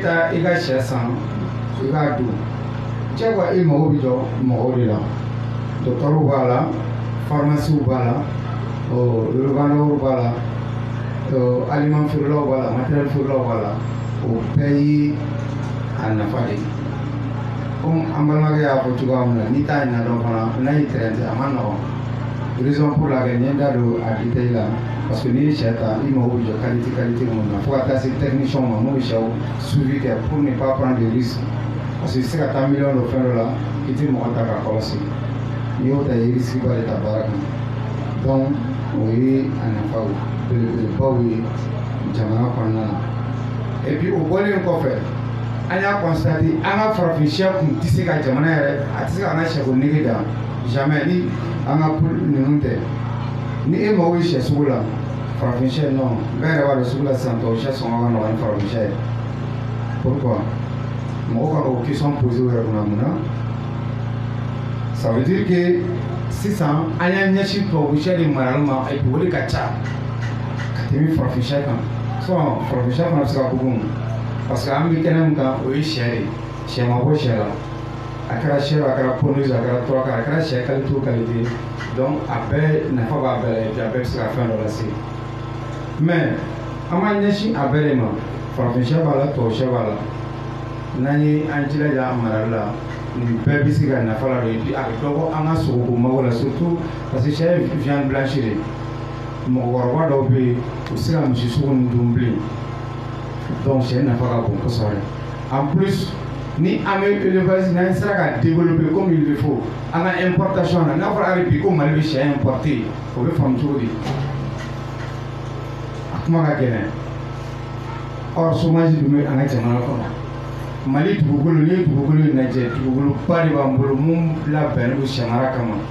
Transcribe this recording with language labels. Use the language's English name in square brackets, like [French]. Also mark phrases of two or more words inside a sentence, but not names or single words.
[Bambara] taa i ka sɛ san i k'a don diyagoya i mago bɛ jɔ mɔgɔw de la docteur b'a la pharmacie b'a la revendeur b'a la aliment feerelaw b'a la matériel feerelaw b'a la o bɛɛ ye a nafa de ye comme an balimakɛ y'a fɔ cogoya min na n'i t'a ɲɛna dɔn fana n'a y'i tɛrɛntɛ a ma nɔgɔn [French] raison pour laquelle [Bambara] n ye n da don a détail la [French] parce que [Bambara] n'i ye sɛ ta i mago bɛ jɔ qualité minnu na fo ka taa se technicien ma mun bɛ sɛw suivi kɛ [French] pour ne pas prendre de risque parce que [Bambara] i tɛ se ka taa miliyɔn dɔ fɛn dɔ la i tɛ mɔgɔ ta k'a kɔlɔsi n'i y'o ta i ye risque ba de ta baara kan donc o ye a nafaw belebelebaw ye jamana kɔnɔna na [French] et puis [Bambara] o bɔlen kɔfɛ an y'a constaté an ka farafin sɛ kun tɛ se ka jamana yɛrɛ a tɛ se ka an ka sɛko nege da jamais ni an ka poule ninnu tɛ ni e mago bɛ sɛ sugu la farafin sɛ non bɛɛ yɛrɛ b'a dɔn sugu la sisan tubabu sɛ sɔngɔ ka nɔgɔn ni farafin sɛ ye pourquoi mɔgɔw ka o [French] question posé [Bambara] o yɛrɛ kunna mun na [French] ça veut dire que [Bambara] sisan an y'an ɲɛsin tubabu sɛ de marali ma [French] et puis [Bambara] o de ka ca ka tɛmɛ farafin sɛ kan sinon farafin sɛ fana bɛ se ka bugun [French] parce que [Bambara] an bɛ kɛnɛ min kan o ye sɛ de sɛ ma bɔ sɛ la a kɛra sɛ a kɛra ponise a kɛra turaka a kɛra sɛ qualité o qualité donc a bɛɛ nafa b'a bɛɛ la [French] et puis [Bambara] a bɛɛ bɛ se ka fɛn dɔ lase mais an b'an ɲɛsin a bɛɛ de ma farafin sɛ b'a la tubabu sɛ b'a la n'an ye an jilaja a marali la nin bɛɛ bɛ se ka nafa la don et puis a bɛ dɔ bɔ an ka sogoko mago la [French] surtout parce que [Bambara] sɛ ye [French] viande blanche [Bambara] de mɔgɔkɔrɔba dɔw bɛ yen u tɛ se ka misi sugu ninnu dun bilen donc sɛ nafa ka bon kosɛbɛ [French] en plus [Bambara] ni an bɛ élevage n'an sera ka [French] développer comme il le faut [Bambara] an ka importation na n'a fɔra hali bi ko Mali bɛ sɛ importer o bɛ faamu cogo di a kuma ka gɛlɛn [French] or chômage [Bambara] dun bɛ an ka jamana kɔnɔ Mali dugukolo n'i ye dugukolo in lajɛ dugukoloba de b'an bolo mun labɛnnen don sɛ mara kama